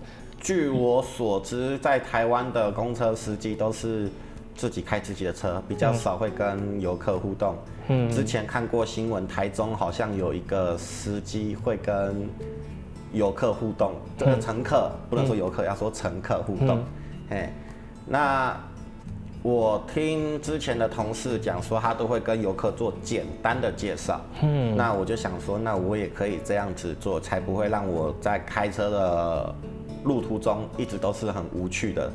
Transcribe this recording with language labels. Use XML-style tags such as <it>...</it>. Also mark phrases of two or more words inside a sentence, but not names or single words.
<zh>據我所知，在台灣的公車司機都是自己開自己的車，比較少會跟遊客互動。之前看過新聞，台中好像有一個司機會跟遊客互動，這個乘客不能說遊客，要說乘客互動。那我听之前的同事讲说，他都会跟游客做简单的介绍。那我就想说，那我也可以这样子做，才不会让我在开车的路途中一直都是很无趣的。</zh>